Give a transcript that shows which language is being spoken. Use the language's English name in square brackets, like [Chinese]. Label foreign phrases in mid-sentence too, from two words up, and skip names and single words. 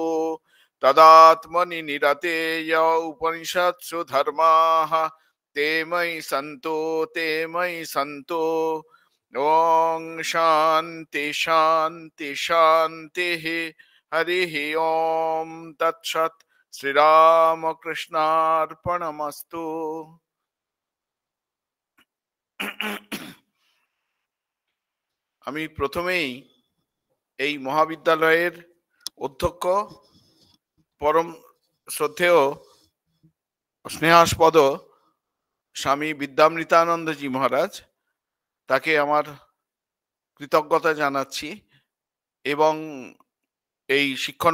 [Sanskrit] तदात्मनि निरतेय उपनिषत्सु धर्माः ते मयि सन्तु। ॐ शान्ति शान्ति शान्तिः। हरिः ॐ तत्सत्। শ্রীরামকৃষ্ণার্পণমস্তু। [Bangla] আমি প্রথমেই এই মহাবিদ্যালয়ের অধ্যক্ষ পরম শ্রদ্ধেয় স্নেহাস্পদ স্বামী বিদ্যামৃতানন্দজি মহারাজ, তাকে আমার কৃতজ্ঞতা জানাচ্ছি এবং এই শিক্ষণ